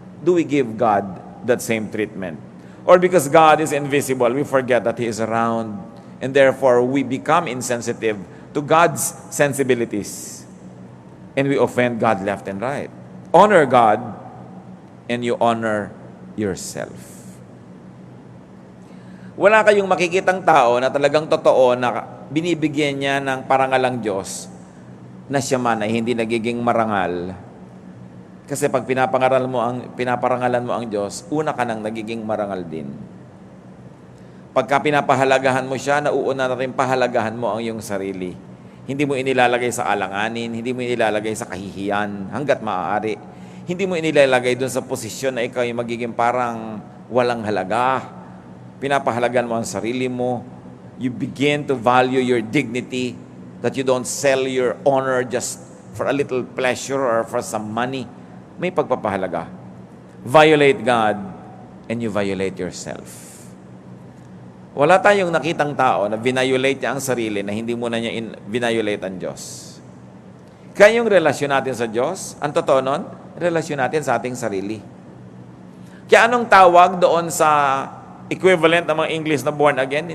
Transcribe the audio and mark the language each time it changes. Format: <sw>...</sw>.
<en>Do we give God that same treatment? Or because God is invisible, we forget that He is around, and therefore we become insensitive to God's sensibilities. And we offend God left and right. Honor God, and you honor yourself.</en> <tl>Wala kayong makikitang tao na talagang totoo na binibigyan niya ng parangalang Diyos na siya man ay hindi nagiging marangal. Kasi pag pinaparangalan mo ang Diyos, una ka nang nagiging marangal din. Pagka pinapahalagahan mo siya, nauuna na rin pahalagahan mo ang iyong sarili. Hindi mo inilalagay sa alanganin, hindi mo inilalagay sa kahihiyan hanggat maaari. Hindi mo inilalagay doon sa posisyon na ikaw ay magiging parang walang halaga. Pinapahalagan mo ang sarili mo.</tl> <en>You begin to value your dignity, that you don't sell your honor just for a little pleasure or for some money.</en> <tl>May pagpapahalaga.</tl> <en>Violate God and you violate yourself.</en> <tl>Wala tayong nakitang tao na vinayolate niya ang sarili na hindi mo na niya vinayolate ang Diyos. Kaya yung relasyon natin sa Diyos, ang totoo nun, relasyon natin sa ating sarili. Kaya anong tawag doon sa equivalent ng mga English na born again?</tl>